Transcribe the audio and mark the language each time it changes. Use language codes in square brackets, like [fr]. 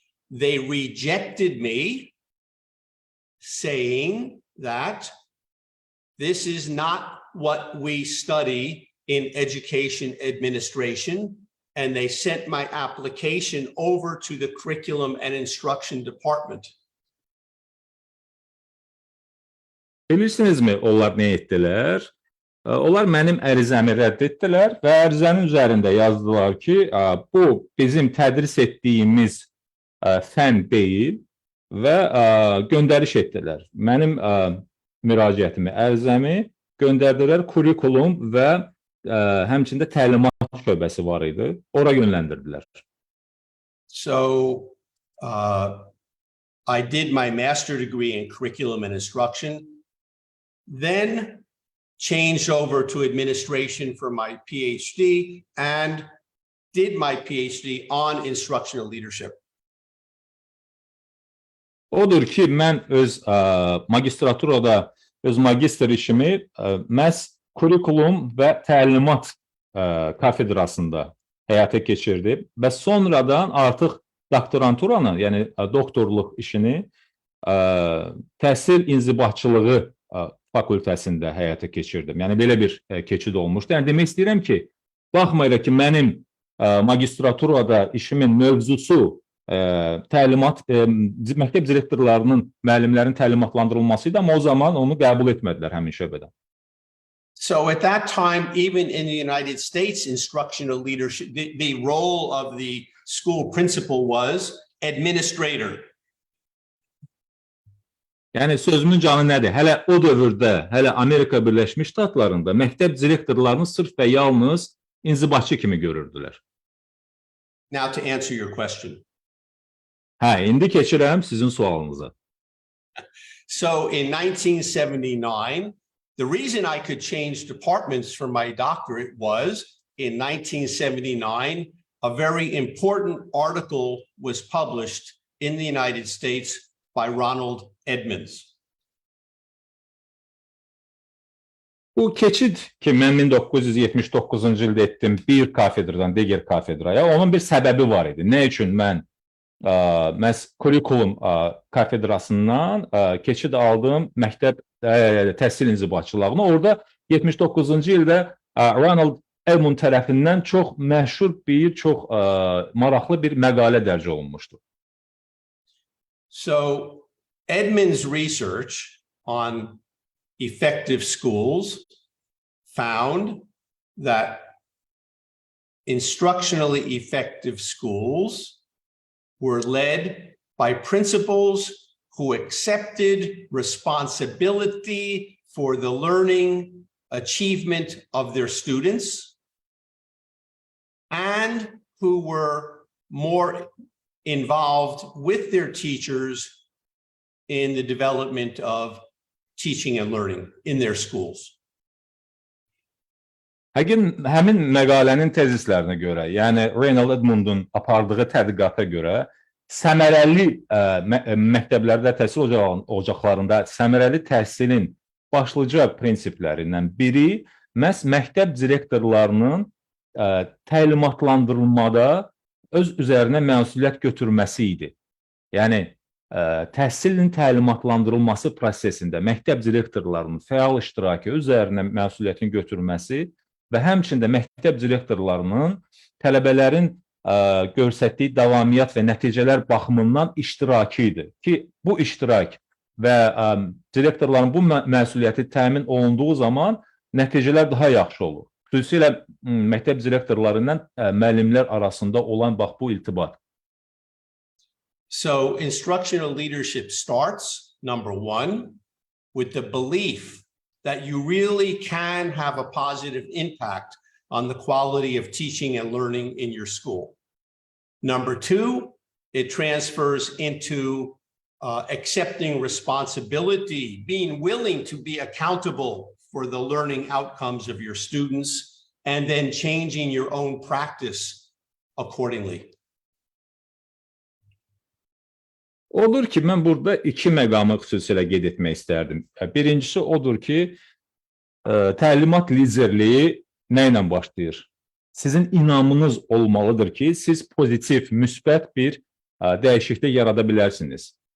[en] They rejected me, saying that this is not what we study in education administration, and they sent my application over to the Curriculum and Instruction Department. [az] Bilirsinizmi onlar nə etdilər? Onlar mənim ərizəmi rədd etdilər və ərizənin üzərində yazdılar ki, bu bizim tədris etdiyimiz fən deyil və göndəriş etdilər. Mənim müraciətimi, ərizəmi göndərdilər, kurikulum və həmçində təlimat şöbəsi var idi, ora yönləndirdilər. [en] So, I did my master degree in curriculum and instruction, then changed over to administration for my PhD and did my PhD on instructional leadership. [az] Odur ki, mən öz magistraturada öz magistr işimi məhz kurikulum və təlimat kafedrasında həyata keçirdim və sonradan artıq doktoranturanı, yəni doktorluq işini təhsil inzibatçılığı fakültəsində həyata keçirdim. Yəni belə bir keçid olmuşdu. Yəni demək istəyirəm ki, baxmayaraq ki, mənim magistraturada işimin mövzusu təlimat, məktəb direktorlarının, müəllimlərin təlimatlandırılması idi, amma o zaman onu qəbul etmədilər həmin şöbədən. [en] So at that time, even in the United States, instructional leadership, the role of the school principal was administrator. [az] Yəni sözümün canı nədir? Hələ o dövrdə, hələ Amerika Birləşmiş Ştatlarında məktəb direktorlarını sırf və yalnız inzibatçı kimi görürdülər. [en] Now to answer your question. [az] İndi keçirəm sizin sualınıza. [en] So in 1979, the reason I could change departments for my doctorate was in 1979, a very important article was published in the United States by Ronald Edmonds. [az] Bu keçid ki, mən 1979-cu ildə etdim bir kafedradan digər kafedraya, onun bir səbəbi var idi. Nə üçün mən məhz kurikulum kafedrasından keçid aldım məktəb təhsil inzibatçılığına. Orada 79-cu ildə Ronald Edmonds tərəfindən çox məşhur bir, çox maraqlı bir məqalə dərc olunmuşdu. [en] So Edmonds' research on effective schools found that instructionally effective schools were led by principals who accepted responsibility for the learning achievement of their students and who were more involved with their teachers in the development of teaching and learning in their schools. [az] Həmin məqalənin tezislərinə görə, yəni Ronald Edmonds'un apardığı tədqiqata görə səmərəli məktəblərdə təhsil ocaqlarında səmərəli təhsilin başlıca prinsiplərindən biri məhz məktəb direktorlarının təlimatlandırılmada öz üzərinə məsuliyyət götürməsi idi. Yəni təhsilin təlimatlandırılması prosesində məktəb direktorlarının fəal iştirakı, üzərinə məsuliyyətin götürməsi və həmçində məktəb direktorlarının tələbələrin göstərdiyi davamiyyət və nəticələr baxımından iştirakı idi ki, bu iştirak və direktorların bu məsuliyyəti təmin olunduğu zaman nəticələr daha yaxşı olur. Xüsusilə məktəb direktorları ilə müəllimlər arasında olan bax bu irtibat. [en] So instructional leadership starts, number one, with the belief that you really can have a positive impact on the quality of teaching and learning in your school. Number two, it transfers into accepting responsibility, being willing to be accountable for the learning outcomes of your students, and then changing your own practice accordingly. [az] Odur ki, mən burada iki məqamı xüsusilə qeyd etmək istərdim. Birincisi odur ki, təlimat liderliyi nə ilə başlayır? Sizin inamınız olmalıdır ki, siz pozitiv, müsbət bir dəyişiklik yarada bilərsiniz.